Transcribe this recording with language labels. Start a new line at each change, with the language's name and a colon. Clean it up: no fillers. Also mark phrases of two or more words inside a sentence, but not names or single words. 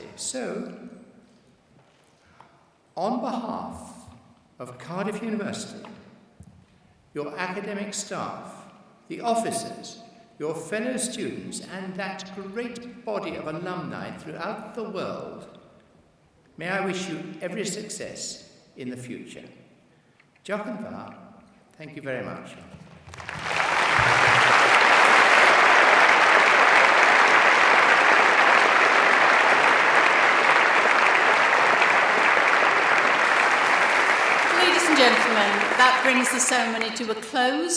English: So, on behalf of Cardiff University, your academic staff, the officers, your fellow students, and that great body of alumni throughout the world, may I wish you every success in the future.
Welsh: Diolch yn fawr.
English: Thank you very much. Gentlemen, that brings the ceremony to a close.